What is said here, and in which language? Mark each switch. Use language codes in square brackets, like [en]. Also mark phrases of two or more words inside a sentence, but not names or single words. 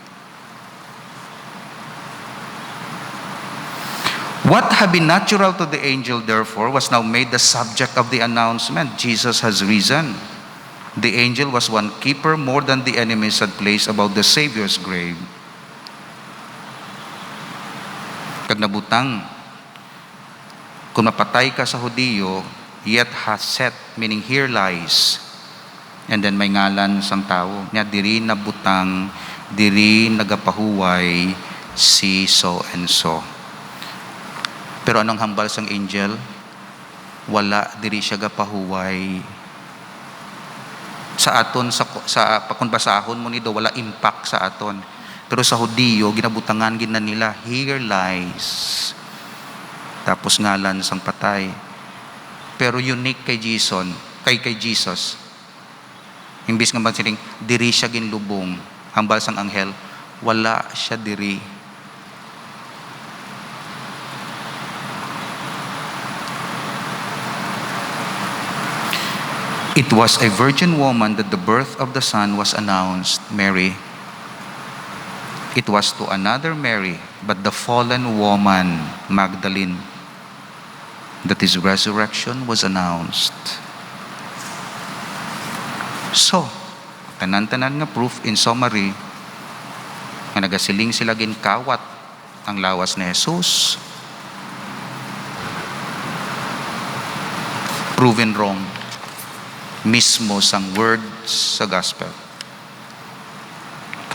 [en] What had been natural to the angel, therefore, was now made the subject of the announcement. Jesus has risen. The angel was one keeper more than the enemies had placed about the Savior's grave. [hil] Kag nabutang, kung mapatay ka sa Hudiyo, [en] yet haset, meaning here lies. And then [hil] may ngalan sang tao. Nya diri nabutang, diri nagapahuway si [en] so and so. [hil] Pero anong hambal sang angel? Wala diri siya gapahuway. Sa aton sa kung basahon mo nido wala impact sa aton. Pero sa Hudiyo ginabutangan gid na nila, [en] here lies. [hil] Tapos ngalan sang patay. Pero unique kay Jesus. Imbis nga magsiling, diri siya ginlubong. Hambal sang anghel, wala siya diri. [en] It was a virgin woman that the birth of the Son was announced, Mary. It was to another Mary, but the fallen woman, Magdalene, that his resurrection was announced. So, [hil] tanan-tanan nga proof [en] in summary, [hil] nga nagasiling sila ginkawat ang lawas ni Jesus. [en] Proven wrong. [hil] Mismo sang words sa gospel.